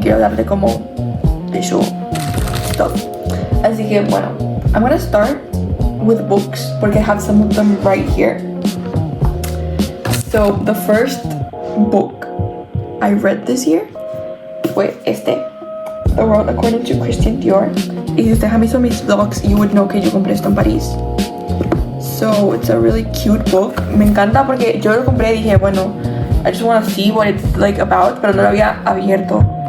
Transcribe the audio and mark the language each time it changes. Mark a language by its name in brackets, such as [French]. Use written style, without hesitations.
[Spanish] Quiero darle como [English] visual stuff. [Spanish] Así que bueno, [English] I'm gonna start with books [Spanish] porque [English] I have some of them right here. So the first book I read this year [Spanish] fue [English] The World According to Christian Dior. [Spanish] Y si ustedes han visto mis vlogs, [English] you would know [Spanish] que yo compré esto en París. [English] So it's a really cute book. [Spanish] Me encanta porque yo lo compré y dije, bueno, [English] I just want to see what it's like about, [Spanish] pero no lo había abierto.